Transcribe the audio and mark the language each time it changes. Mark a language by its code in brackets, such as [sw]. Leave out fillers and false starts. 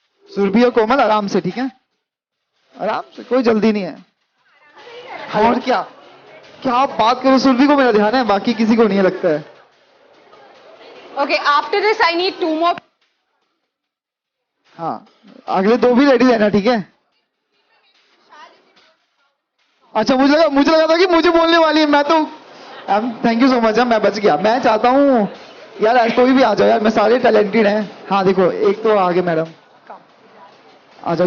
[hi] सुरभि और कोमल आराम से, ठीक है, आराम से, कोई जल्दी नहीं है. और क्या आप बात करो. सुरभि को मेरा ध्यान है, बाकी किसी को नहीं लगता है. [en] Okay, after this I need 2 more. [hi] हाँ, अगले 2 भी रेडी रहना, ठीक है. अच्छा, मुझे लगा था कि मुझे बोलने वाली है. मैं तो [en] Thank you so much. [hi] मैं बच गया. मैं चाहता हूँ यार आज कोई भी आ जाओ यार, मैं सारे टैलेंटेड हैं. हाँ देखो, एक तो आगे मैडम आ जाओ.